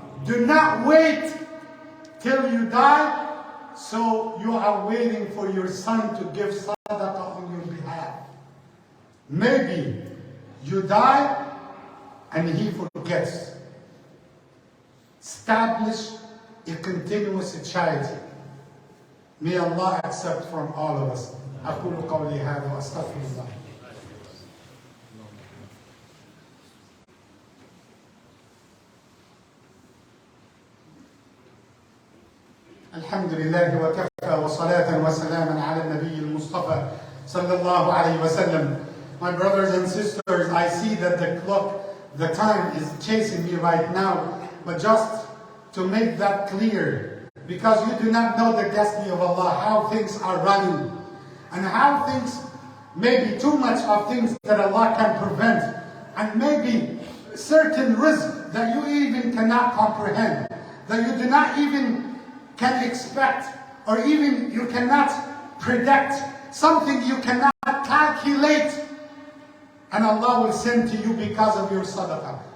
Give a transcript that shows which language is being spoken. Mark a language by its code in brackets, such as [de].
[en] Do not wait till you die, so you are waiting for your son to give sadaqah on your behalf. Maybe you die and he forgets. Establish a continuous charity. May Allah accept from all of us. [ar] أقول قولي هذا وأستغفر الله. الحمد لله وكفى وصلاة وسلاما على النبي المصطفى صلى الله عليه وسلم. [en] My brothers and sisters, I see that the clock, the time is chasing me right now, but just to make that clear, because you do not know the destiny of Allah, how things are running, and how things, maybe too much of things that Allah can prevent, and maybe certain risk that you even cannot comprehend, that you do not even can expect, or even you cannot predict, something you cannot calculate, and Allah will send to you because of your sadaqah.